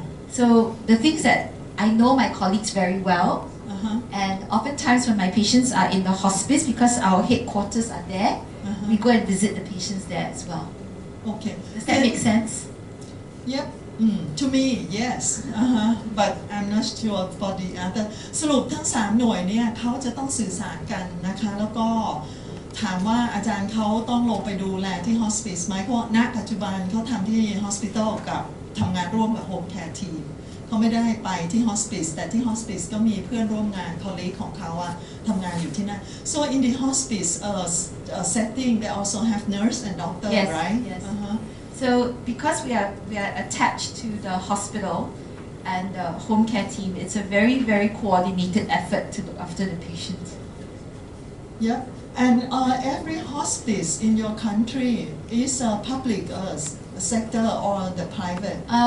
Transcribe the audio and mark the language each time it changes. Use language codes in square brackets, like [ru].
[en] So the things that I know my colleagues very well. And oftentimes when my patients are in the hospice, because our headquarters are there, we go and visit the patients there as well. Okay. Does that make sense? Yep. To me, yes. But I'm not sure for the other. [th] สรุปทั้ง3หน่วยเนี่ยเขาจะต้องสื่อสารกันนะคะแล้วก็ถามว่าอาจารย์เขาต้องลงไปดูแลที่ hospice ไหมเพราะณปัจจุบันเขาทำที่ hospital กับทำงานร่วมกับ home care team เขาไม่ได้ไปที่ hospice แต่ที่ hospice ก็มีเพื่อนร่วมงาน colleague ของเขาอะทำงานอยู่ที่นั่น [en] so in the hospice setting they also have nurse and doctor Yes, right yes. So because we are attached to the hospital and the home care team, it's a very, very coordinated effort to look after the patient. Yeah, and every hospice in your country is a public sector or the private?